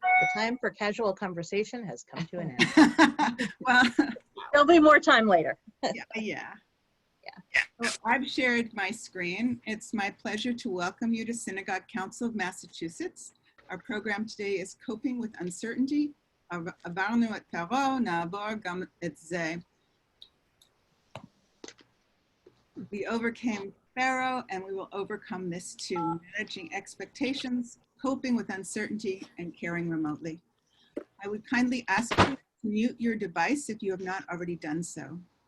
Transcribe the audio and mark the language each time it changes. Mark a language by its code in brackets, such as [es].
[en] The time for casual conversation has come to an end. Well, there'll be more time later. yeah. So I've shared my screen. It's my pleasure to welcome you to Synagogue Council of Massachusetts. Our program today is Coping with Uncertainty. [he] עברנו את פרעה, נעבור גם את זה. [en] We overcame Pharaoh, and we will overcome this too. Managing expectations, coping with uncertainty, and caring remotely. I would kindly ask you to mute your device if you have not already done so.